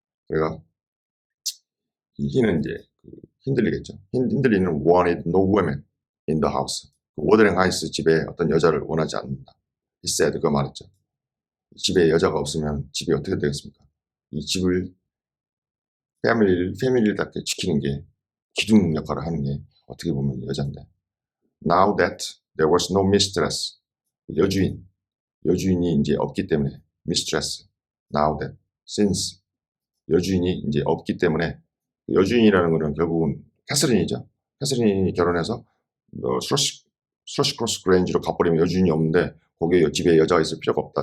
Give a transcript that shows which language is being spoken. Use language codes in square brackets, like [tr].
[ko] 그래가 he는 이제 힌들리겠죠. [en] 힌들리는 wanted no women in the house. [ko] 워더링 하이스 집에 어떤 여자를 원하지 않는다. [en] He said, [ko] 그 말했죠. 집에 여자가 없으면 집이 어떻게 되겠습니까? 이 집을 패밀리답게 지키는 게 기둥 역할을 하는 게 어떻게 보면 여자인데. [en] Now that there was no mistress, 여주인이 이제 없기 때문에 mistress. Now that since [ko] 여주인이 이제 없기 때문에 여주인이라는 거는 결국은 캐서린이죠. 캐서린이 결혼해서 스러시 크로스 그레인지로 가버리면 여주인이 없는데 거기에 집에 여자가 있을 필요가 없다.